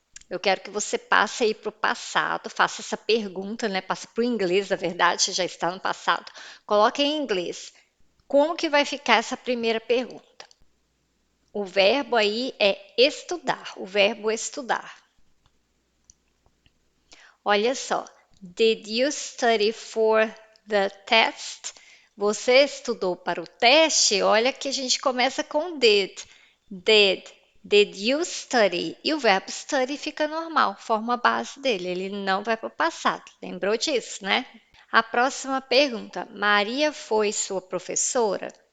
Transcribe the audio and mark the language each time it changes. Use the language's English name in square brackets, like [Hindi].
[Portuguese] Eu quero que você passe aí para o passado, faça essa pergunta, né? Passe para o inglês, na verdade, já está no passado. Coloque em inglês. Como que vai ficar essa primeira pergunta? O verbo aí é estudar, o verbo estudar. Olha só. [English] Did you study for the test? [Portuguese] Você estudou para o teste? Olha que a gente começa com did. Did. [English] Did you study? [Portuguese] E o verbo study fica normal, forma a base dele, ele não vai para o passado. Lembrou disso, né? A próxima pergunta: Maria foi sua professora?